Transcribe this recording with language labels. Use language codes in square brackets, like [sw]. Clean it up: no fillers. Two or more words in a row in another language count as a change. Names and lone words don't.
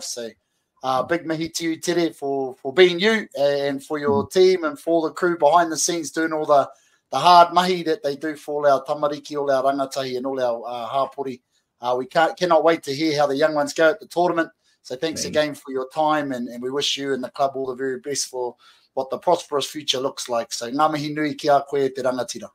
[en] So, big mihi to you, Tere, for being you and for your team and for the crew behind the scenes doing all the hard mahi that they do for all our tamariki, all our rangatahi and all our hapori. We cannot wait to hear how the young ones go at the tournament. So thanks again for your time, and we wish you and the club all the very best for what the prosperous future looks like. [mi] So ngā mihi nui ki a koe te rangatira.